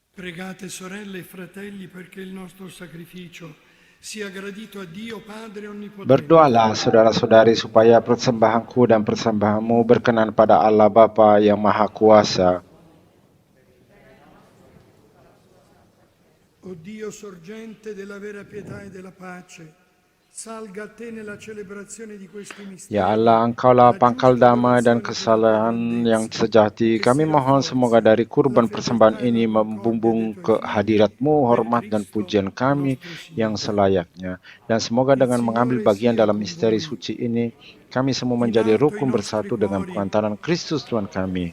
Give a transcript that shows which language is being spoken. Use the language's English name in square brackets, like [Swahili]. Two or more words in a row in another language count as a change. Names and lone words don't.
[Italian] Pregate sorelle e fratelli perché il nostro sacrificio sia gradito a Dio Padre Onnipotente. [Indonesian] Berdoalah saudara-saudari supaya persembahanku dan persembahanmu berkenan pada Allah Bapa yang Maha Kuasa. [Italian] O Dio sorgente della vera pietà e della pace, salga a te nella celebrazione di questi misteri. [Indonesian] Ya Allah, Engkaulah pangkal damai dan kesalahan yang sejati. Kami mohon semoga dari kurban persembahan ini membumbung ke hadirat-Mu, hormat dan pujian kami yang selayaknya. Dan semoga dengan mengambil bagian dalam misteri suci ini, kami semua menjadi rukun bersatu dengan pengantaran Kristus Tuhan kami.